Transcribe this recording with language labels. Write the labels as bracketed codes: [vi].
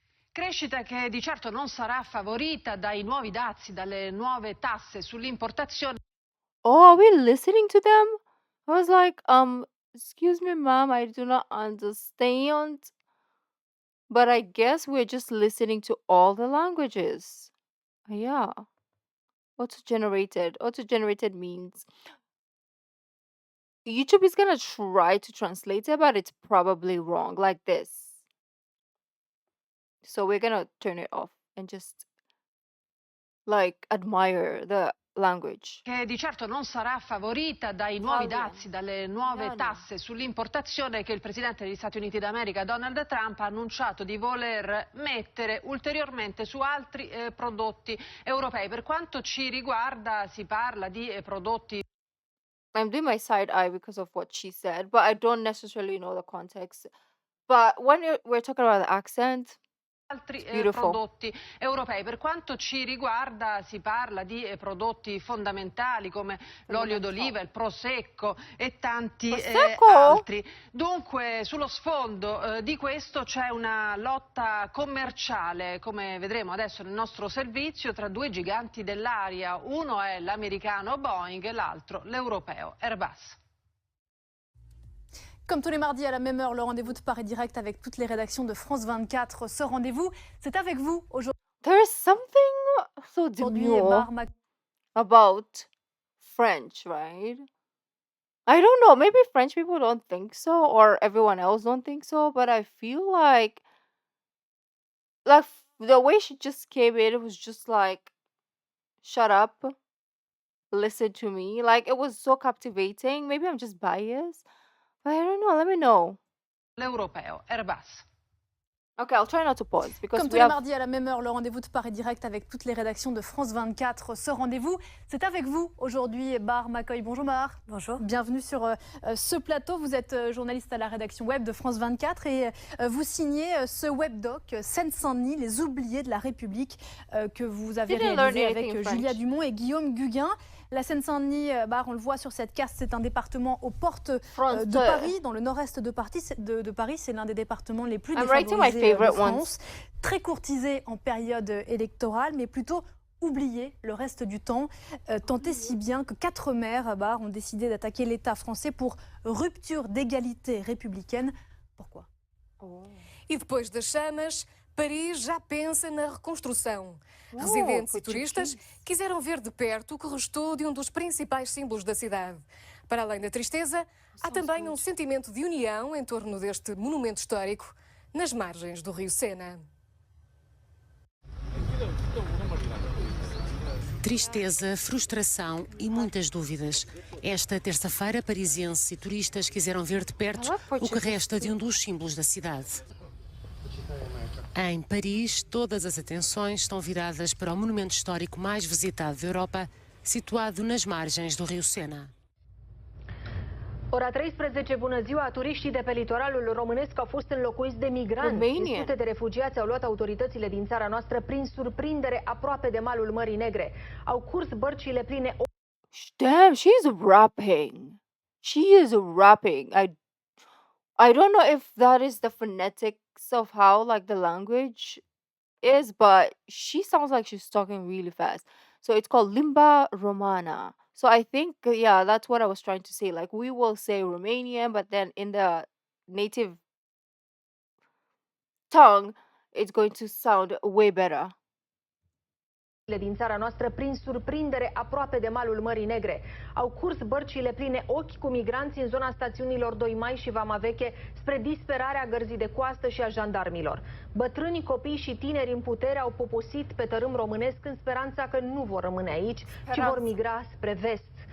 [it] Crescita che di certo non sarà favorita dai nuovi dazi, dalle nuove tasse sull'importazione. [en] Oh, are we listening to them? I was like, excuse me, ma'am, I do not understand. But I guess we're just listening to all the languages. Yeah. Auto generated. Auto generated means YouTube is gonna try to translate it, but it's probably wrong, like this. So we're gonna turn it off and just like admire the language. [it] Che di certo non sarà favorita dai nuovi [en] Italian. [it] dazi, dalle nuove Italiano. tasse sull'importazione che il presidente degli Stati Uniti d'America, Donald Trump, ha annunciato di voler mettere ulteriormente su altri prodotti europei. Per quanto ci riguarda, si parla di prodotti. [en] I'm doing my side eye because of what she said, but I don't necessarily know the context. But when we're talking about the accent, [it] Altri [en] it's beautiful. [it] prodotti europei. Per quanto ci riguarda si parla di prodotti fondamentali come l'olio d'oliva, il prosecco e tanti Prosecco? altri. Dunque sullo sfondo di questo c'è una lotta commerciale, come vedremo adesso nel nostro servizio, tra due giganti dell'aria. Uno è l'americano Boeing e l'altro l'europeo Airbus. [fr] Comme tous les mardis à la même heure, le rendez-vous de Paris Direct avec toutes les rédactions de France 24. Ce rendez-vous, c'est avec vous aujourd'hui. [en] There's something so demure about French, right? I don't know. Maybe French people don't think so, or everyone else don't think so. But I feel like the way she just came in, it was just like, shut up, listen to me. Like it was so captivating. Maybe I'm just biased, but I don't know. Let me know. [it] L'europeo Airbus. [en] Okay, I'll try not to pause because [fr] Comme tous [en] we [fr] mardis à la même heure, le rendez-vous de Paris Direct avec toutes les rédactions de France 24. Ce rendez-vous, c'est avec vous aujourd'hui. Bar m'accueille. Bonjour Bar. Bonjour. Bienvenue sur ce plateau. Vous êtes journaliste à la rédaction web de France 24 et vous signez ce webdoc Seine-Saint-Denis, les oubliés de la République, que vous avez [en] Didn't learn [fr] réalisé [en] anything in [fr] avec [en] French. [fr] Julia Dumont et Guillaume Guguin. La Seine-Saint-Denis, on le voit sur cette carte, c'est un département aux portes de Français. Paris, dans le nord-est de Paris. C'est l'un des départements les plus [en] I'm writing my [fr] défavorisés de [en] favorite [fr] France. Très courtisé en période électorale, mais plutôt oublié le reste du temps. Tant et si bien que 4 maires ont décidé d'attaquer l'État français pour rupture d'égalité républicaine. Pourquoi? [pt] E depois das chamas, Paris já pensa na reconstrução. Residentes e turistas quiseram ver de perto o que restou de um dos principais símbolos da cidade. Para além da tristeza, há também um sentimento de união em torno deste monumento histórico, nas margens do rio Sena. Tristeza, frustração e muitas dúvidas. Esta terça-feira, parisienses e turistas quiseram ver de perto o que resta de um dos símbolos da cidade. Em Paris, todas as atenções estão viradas para o monumento histórico mais visitado da Europa, situado nas margens do rio Sena. [ro] Ora 13, bună ziua! Turiștii de pe litoralul românesc au fost înlocuiți de migranți. [en] Romanian. [ro] Sute de refugiați au luat autoritățile din țara noastră prin surprindere aproape de malul Mării Negre. Au curs bărcile pline. [en] Damn, she's rapping. She is rapping. I don't know if that is the phonetics of how, like, the language is, but she sounds like she's talking really fast. So it's called [ro] limba romana. [en] So I think, yeah, that's what I was trying to say. Like we will say Romanian, but then in the native tongue, it's going to sound way better. [ro] Din țara noastră prin surprindere aproape de malul Mării Negre. Au curs bărcile pline ochi cu migranți în zona stațiunilor 2 Mai și Vama Veche spre disperarea gărzii de coastă și a jandarmilor. Bătrâni, copii și tineri în putere au poposit pe tărâm românesc în speranța că nu vor rămâne aici, ci vor migra spre vest.